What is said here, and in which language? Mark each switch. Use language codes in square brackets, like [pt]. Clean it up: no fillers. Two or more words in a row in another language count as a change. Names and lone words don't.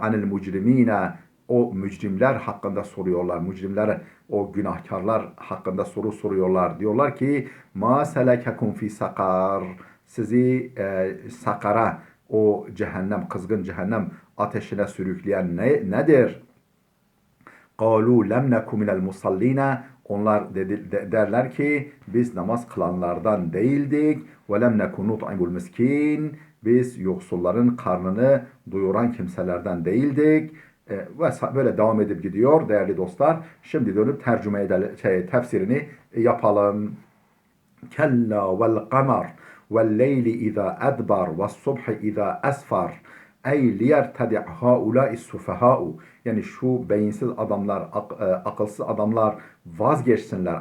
[ar] عن المجرمين, [tr] o mücrimler hakkında soruyorlar. Mücrimler, o günahkarlar hakkında soru soruyorlar. Diyorlar ki: [ar] ما سلككم في سقر, [tr] sizi sakara, o cehennem, kızgın cehennem ateşine sürükleyen nedir? [ar] قَالُوا لَمْ نَكُ مِنَ الْمُصَلِّينَ, [tr] onlar derler ki biz namaz kılanlardan değildik. [ar] وَلَمْ نَكُ نُطْعِمُ الْمِسْكِينَ, [tr] biz yoksulların karnını doyuran kimselerden değildik. Ve böyle devam edip gidiyor değerli dostlar. Şimdi dönüp tercüme edelim, tefsirini yapalım. [ar] كلا والقمر والليل إذ أدبر والصبح إذا أسفر أي ليرتدع هؤلاء السفهاء, [tr] yani şu beyinsiz adamlar, akılsız adamlar vazgeçsinler.